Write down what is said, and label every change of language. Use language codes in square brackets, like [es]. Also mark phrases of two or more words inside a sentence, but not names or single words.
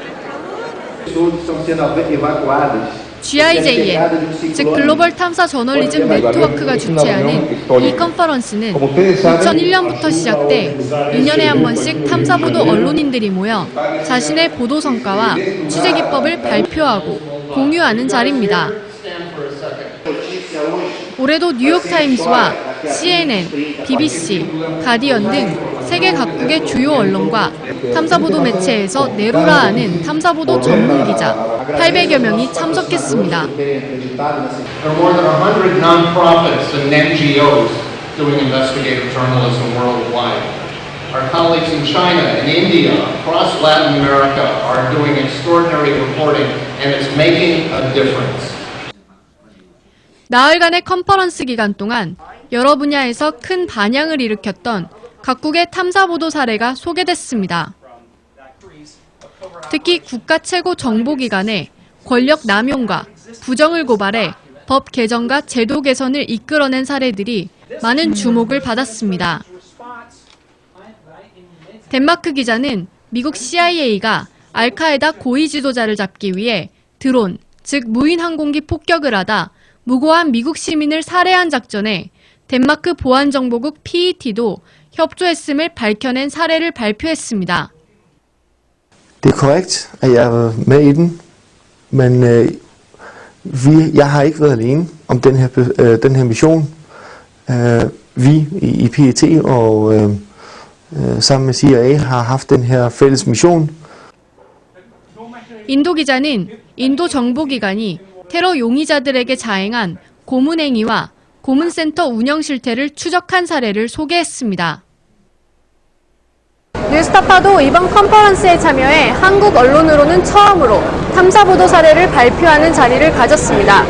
[ko] GIJN, 즉 글로벌 탐사 저널리즘 네트워크가 주최하는 이 컨퍼런스는 2001년부터 시작돼 2년에 한 번씩 탐사보도 언론인들이 모여 자신의 보도 성과와 취재 기법을 발표하고 공유하는 자리입니다. 올해도 뉴욕타임스와 CNN, BBC, 가디언 등 세계 각국의 주요 언론과 탐사보도 매체에서 네로라하는 탐사보도 전문 기자 800여 명이 참석했습니다. [en] There are more than 100 nonprofits and NGOs doing investigative journalism worldwide. Our colleagues in China and India, across Latin America, are doing extraordinary reporting, and it's making a difference. [ko] 나흘간의 컨퍼런스 기간 동안 여러 분야에서 큰 반향을 일으켰던 각국의 탐사보도 사례가 소개됐습니다. 특히 국가 최고 정보기관에 권력 남용과 부정을 고발해 법 개정과 제도 개선을 이끌어낸 사례들이 많은 주목을 받았습니다. 덴마크 기자는 미국 CIA가 알카에다 고위 지도자를 잡기 위해 드론, 즉 무인 항공기 폭격을 하다 무고한 미국 시민을 살해한 작전에 덴마크 보안정보국 PET도 협조했음을 밝혀낸 사례를 발표했습니다. [da] Det er korrekt, at jeg var med i den, men jeg har ikke været alene om den her mission. Vi i PET og sammen med CIA har haft den her fælles mission. [ko] 인도 기자는 인도 정보기관이 테러 용의자들에게 자행한 고문행위와 고문센터 운영 실태를 추적한 사례를 소개했습니다. 뉴스타파도 이번 컨퍼런스에 참여해 한국 언론으로는 처음으로 탐사보도 사례를 발표하는 자리를 가졌습니다.